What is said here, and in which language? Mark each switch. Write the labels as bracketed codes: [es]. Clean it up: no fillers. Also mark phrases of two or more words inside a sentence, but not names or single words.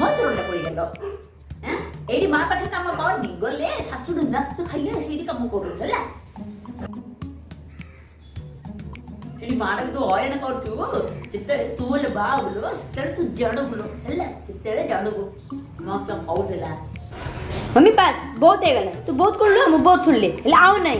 [or] କାମ ଚୋରଟା ପଡିଗଲ ଏଇଠି ମା ପାଖରେ କାମ କରନି ଗଲେ ଶାଶୁଠୁ ନାତୁ ଖାଲି ସେଇଠି କାମ କରୁ ହେଲା ଏଠି ମାଟାକୁ ତୁ ହଇରାଣ କରୁଥିବୁ ଯେତେବେଳେ ତୁ ହେଲେ ବାହା ହବୁ ସେତେବେଳେ ତୁ ଜାଣୁବୁଲ ହେଲା ସେତେବେଳେ ଜାଣୁବୁ ମତେ କହୁଥିଲା ମମି ବସ ବହୁତ ହେଇଗଲା ତୁ ବହୁତ କହିଲୁ ମୁଁ ବହୁତ ଶୁଣିଲି ହେଲେ ଆଉ ନାହିଁ